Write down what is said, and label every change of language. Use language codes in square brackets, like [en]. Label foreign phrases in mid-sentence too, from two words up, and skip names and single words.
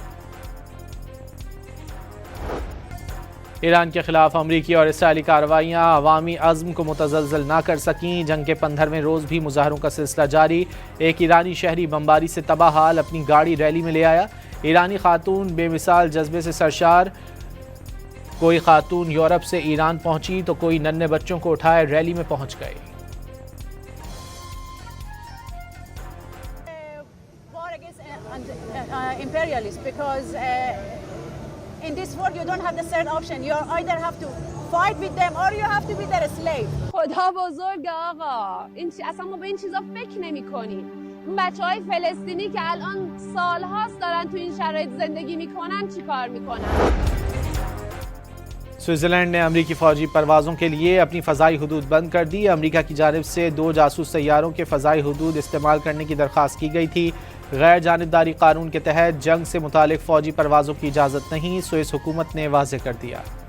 [ur] ایران کے خلاف امریکی اور اسرائیلی کارروائیاں عوامی عزم کو متزلزل نہ کر سکیں. جنگ کے 15ویں روز بھی مظاہروں کا سلسلہ جاری۔ ایک ایرانی شہری بمباری سے تباہ حال اپنی گاڑی ریلی میں لے آیا. ایرانی خاتون بے مثال جذبے سے سرشار۔ کوئی خاتون یورپ سے ایران پہنچی تو کوئی ننھے بچوں کو اٹھائے ریلی میں پہنچ گئے. [en] In this world, you don't have the third option. You either have to fight with them or you have to be their slave. [fa] خدا بزرگ آقا اصلا ما به این چیزا فکر نمی کنیم. اون بچهای فلسطینی که الان سالهاست دارن تو این شرایط زندگی میکنن چی کار میکنن؟ [ur] سوئٹزرلینڈ نے امریکی فوجی پروازوں کے لیے اپنی فضائی حدود بند کر دی. امریکہ کی جانب سے 2 جاسوس طیاروں کے فضائی حدود استعمال کرنے کی درخواست کی گئی تھی. غیر جانبداری قانون کے تحت جنگ سے متعلق فوجی پروازوں کی اجازت نہیں، سوئس حکومت نے واضح کر دیا.